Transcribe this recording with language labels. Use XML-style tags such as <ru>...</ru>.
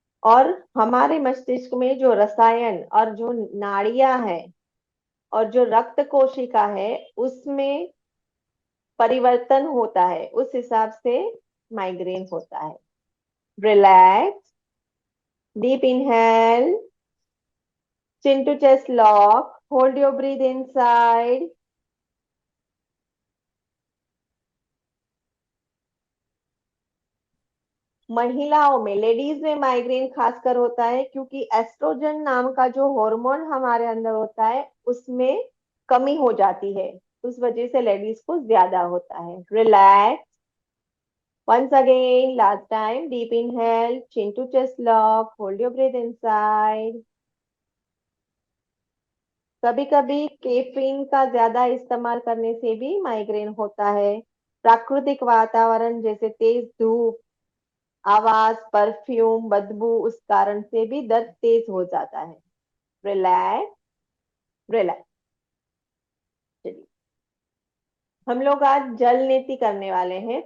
<hi>और हमारे मस्तिष्क में जो रसायन और जो नाड़ियां हैं और जो रक्त कोशिका है, उसमें परिवर्तन होता है, उस हिसाब से माइग्रेन होता है।</hi> <en>Relax, deep inhale, chin to chest lock, hold your breath inside।</en> <hi>महिलाओं में, लेडीज में माइग्रेन खासकर होता है क्योंकि एस्ट्रोजन नाम का जो हार्मोन हमारे अंदर होता है उसमें कमी हो जाती है, उस वजह से लेडीज को ज्यादा होता है।</hi> <en>Relax, once again, last time, deep inhale, chin to chest lock, hold your breath inside।</en> <hi>कभी कभी कैफीन का ज्यादा इस्तेमाल करने से भी माइग्रेन होता है। प्राकृतिक वातावरण जैसे तेज धूप, आवाज, परफ्यूम, बदबू, उस कारण से भी दर्द तेज हो जाता है।</hi> <en>Relax, relax.</en> <hi>चलिए, हम लोग आज जल नीति करने वाले हैं।</hi>